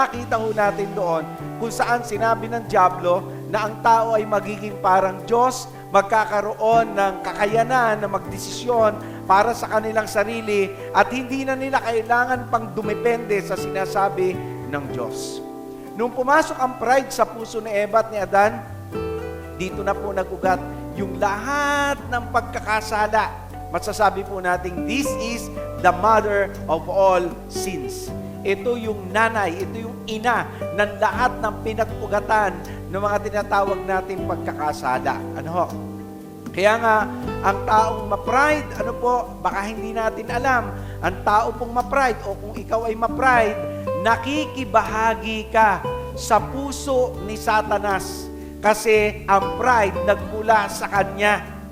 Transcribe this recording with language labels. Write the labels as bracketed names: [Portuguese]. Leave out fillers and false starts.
[Filipino] Nakita ho natin doon kung saan sinabi ng Diablo na ang tao ay magiging parang Diyos, magkakaroon ng kakayanan na magdesisyon para sa kanilang sarili at hindi na nila kailangan pang dumepende sa sinasabi ng Diyos. Nung pumasok ang pride sa puso ni Eva at ni Adan, dito na po nag-ugat yung lahat ng pagkakasala. Masasabi po natin, [English] this is the mother of all sins. [Filipino] Ito yung nanay, ito yung ina ng lahat ng pinag-ugatan ng mga tinatawag nating pagkakasala. Kaya nga, ang taong ma-pride, baka hindi natin alam, ang tao pong ma-pride o kung ikaw ay ma-pride, nakikibahagi ka sa puso ni Satanas kasi ang pride nagmula sa kanya.